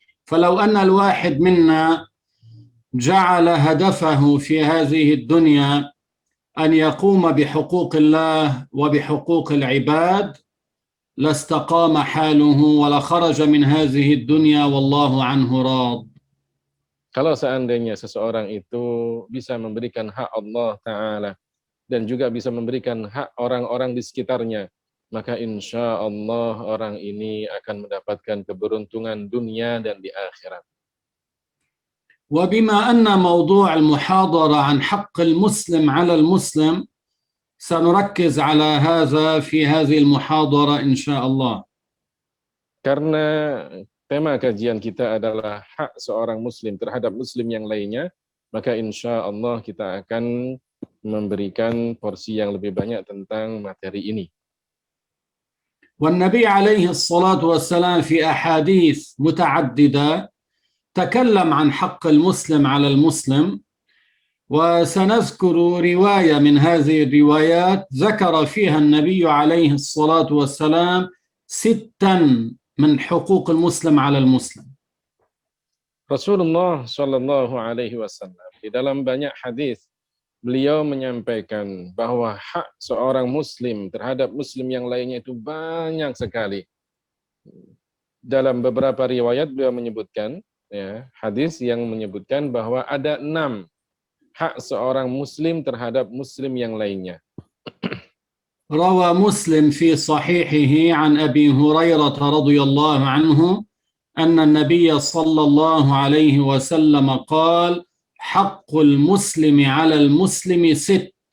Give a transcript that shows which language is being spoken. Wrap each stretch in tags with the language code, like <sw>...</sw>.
<ar>فلو أن الواحد منا جعل هدفه في هذه الدنيا أن يقوم بحقوق الله وبحقوق العباد لاستقام حاله ولخرج من هذه الدنيا والله عنه راض.</ar> <id>Kalau seandainya seseorang itu bisa memberikan hak Allah Ta'ala dan juga bisa memberikan hak orang-orang di sekitarnya, maka insya Allah orang ini akan mendapatkan keberuntungan dunia dan di akhirat.</id> <ar>وبما أن موضوع المحاضرة عن حق المسلم على المسلم سنركز على هذا في هذه المحاضرة إن شاء الله.</ar> <id>Karena tema kajian kita adalah hak seorang muslim terhadap muslim yang lainnya, maka insya Allah kita akan memberikan porsi yang lebih banyak tentang materi ini.</id> <ar>والنبي عليه الصلاة والسلام في أحاديث متعددة تكلم عن حق المسلم على المسلم، وسنذكر رواية من هذه الروايات ذكر فيها النبي عليه الصلاة والسلام 6 من حقوق المسلم على المسلم.</ar> <id>Rasulullah Shallallahu Alaihi Wasallam di dalam banyak hadis beliau menyampaikan bahwa hak seorang muslim terhadap muslim yang lainnya itu banyak sekali. Dalam beberapa riwayat beliau menyebutkan hadis yang menyebutkan bahwa ada 6 hak seorang muslim terhadap muslim yang lainnya.</id> <ar>روى مسلم في صحيحه عن أبي هريرة رضي الله عنه أن النبي صلى الله عليه وسلم قال حق المسلم على المسلم 6.</ar>